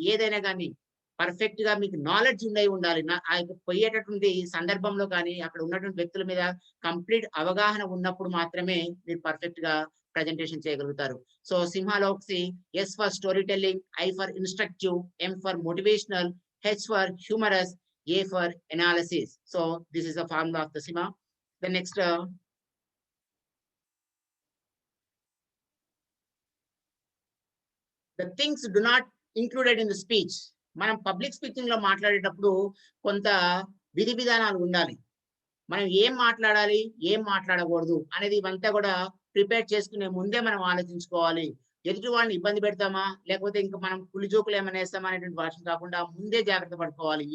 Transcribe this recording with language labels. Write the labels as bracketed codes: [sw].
[te] ఏదైనా కానీ పర్ఫెక్ట్ గా మీకు నాలెడ్జ్ ఉండాలి. ఆ యొక్క పోయేటటువంటి సందర్భంలో కానీ అక్కడ ఉన్నటువంటి వ్యక్తుల మీద కంప్లీట్ అవగాహన ఉన్నప్పుడు మాత్రమే మీరు పర్ఫెక్ట్ గా ప్రజెంటేషన్ చేయగలుగుతారు. [en] So సింహాలో S for story telling, I for instructive, M for motivational, H for humorous, A for analysis. So this is the formula of the Simha. The next, the things do not included in the speech. [te] మనం public speaking లో మాట్లాడేటప్పుడు కొంత విధి విధానాలు ఉండాలి. మనం ఏం మాట్లాడాలి, ఏం మాట్లాడకూడదు అనేది ఇవంతా కూడా ప్రిపేర్ చేసుకునే ముందే మనం ఆలోచించుకోవాలి. ఎదుటి వాళ్ళని ఇబ్బంది పెడతామా, లేకపోతే ఇంకా మనం పులి జోకులు ఏమైనా వేస్తామా అనేటువంటి భాష కాకుండా ముందే జాగ్రత్త పడుకోవాలి.